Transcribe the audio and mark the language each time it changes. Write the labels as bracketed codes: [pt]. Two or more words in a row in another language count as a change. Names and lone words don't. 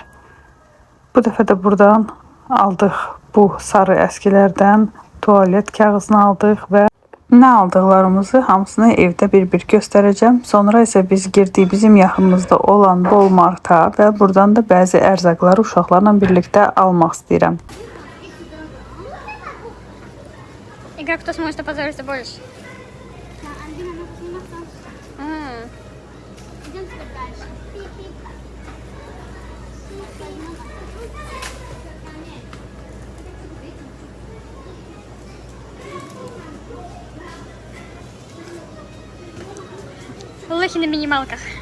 [az] Bu dəfə də buradan aldıq bu sarı əskilərdən. Tualet kağızını aldıq və nə aldıqlarımızı hamısını evdə bir-bir göstərəcəm. Sonra isə biz girdik bizim yaxınımızda olan Walmart'a və buradan da bəzi ərzaqları uşaqlarla birlikdə almaq istəyirəm. [ru] Игра «Кто сможет опозориться больше». Идем теперь дальше. Лохи на минималках.